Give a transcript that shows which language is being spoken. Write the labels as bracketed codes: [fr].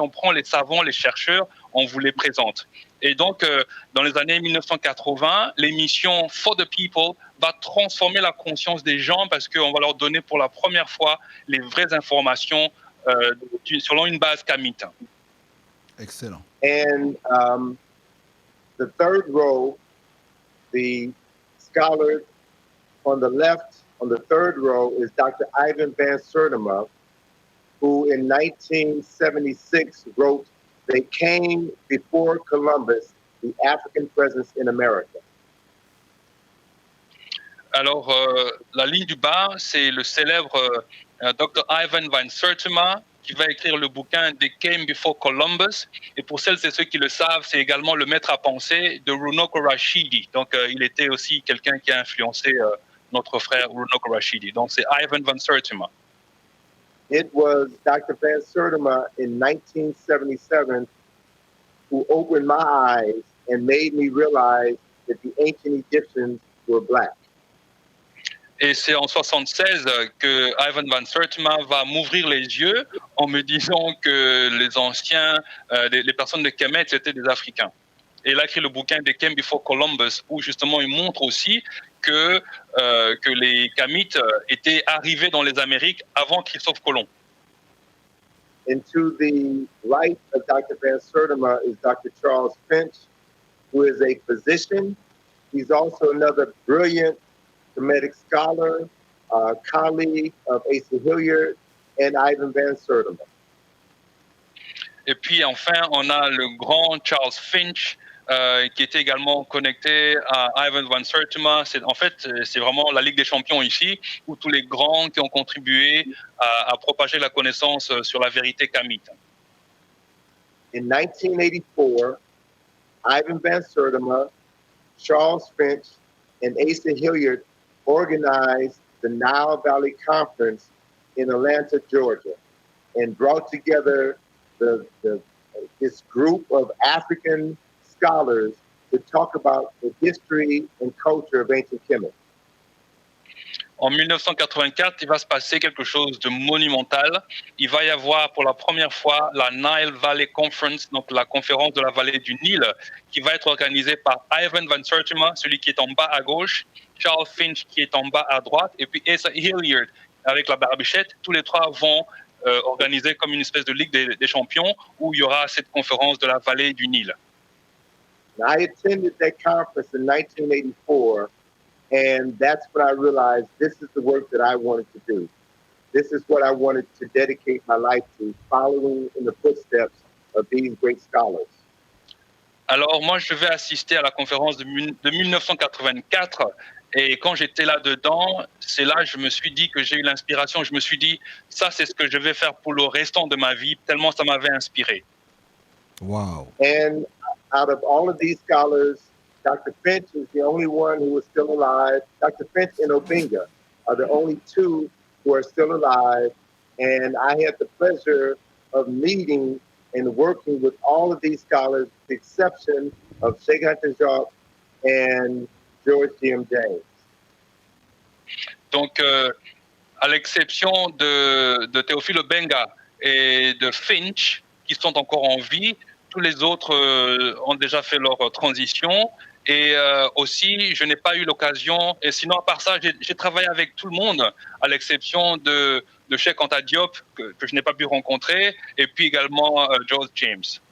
[fr] On prend les savants, les chercheurs, on vous les présente. Et donc, dans les années 1980, l'émission For the People va transformer la conscience des gens parce qu'on va leur donner pour la première fois les vraies informations selon une base kamite. Excellent. [en] And the third row, the scholar on the left, on the third row, is Dr. Ivan Van Sertima, who in 1976 wrote They Came Before Columbus, the African Presence in America. [fr] Alors, la ligne du bas, c'est le célèbre Dr. Ivan Van Sertima qui va écrire le bouquin They Came Before Columbus. Et pour celles et ceux qui le savent, c'est également le maître à penser de Runoko Rashidi. Donc, il était aussi quelqu'un qui a influencé notre frère Runoko Rashidi. Donc, c'est Ivan Van Sertima. [en] It was Dr. Van Sertima in 1977 who opened my eyes and made me realize that the ancient Egyptians were Black. [fr] Et c'est en 76 que Ivan Van Sertima va m'ouvrir les yeux en me disant que les anciens, les personnes de Kemet, étaient des Africains. Et il a écrit le bouquin They Came Before Columbus, où justement il montre aussi que les Kamites étaient arrivés dans les Amériques avant Christophe Colomb. [en] And to the right of Dr. Van Sertima is Dr. Charles Finch, who is a physician. He's also another brilliant Kemetic scholar, colleague of Asa Hilliard and Ivan Van Sertima. [fr] Et puis enfin, on a le grand Charles Finch, qui était également connecté à Ivan Van Sertima. En fait, c'est vraiment la Ligue des champions ici, où tous les grands qui ont contribué à propager la connaissance sur la vérité kamite. [en] In 1984, Ivan Van Sertima, Charles Finch, and Asa Hilliard organized the Nile Valley Conference in Atlanta, Georgia, and brought together this group of African scholars to talk about the history and culture of ancient Kemet. [fr] En 1984, il va se passer quelque chose de monumental. Il va y avoir pour la première fois la Nile Valley Conference, donc la conférence de la vallée du Nil, qui va être organisée par Ivan Van Sertima, celui qui est en bas à gauche, Charles Finch qui est en bas à droite, et puis Asa Hilliard avec la barbichette. Tous les trois vont organiser comme une espèce de Ligue des champions où il y aura cette conférence de la vallée du Nil. [en] I attended that conference in 1984, and that's when I realized this is the work that I wanted to do. This is what I wanted to dedicate my life to, following in the footsteps of these great scholars. [fr] Alors moi, je vais assister à la conférence de 1984 Et quand j'étais là-dedans, c'est là que je me suis dit que j'ai eu l'inspiration. Je me suis dit, ça, c'est ce que je vais faire pour le restant de ma vie, tellement ça m'avait inspiré. Wow. [en] And out of all of these scholars, Dr. Finch is the only one who is still alive. Dr. Finch and Obinga are the only two who are still alive. And I had the pleasure of meeting and working with all of these scholars, with the exception of Sheikh Anta Jacques and George G.M. James. [fr] Donc, à l'exception de Théophile Obenga et de Finch, qui sont encore en vie, tous les autres ont déjà fait leur transition. Et aussi, je n'ai pas eu l'occasion, et sinon à part ça, j'ai travaillé avec tout le monde, à l'exception de Cheikh Anta Diop, que je n'ai pas pu rencontrer, et puis également George James.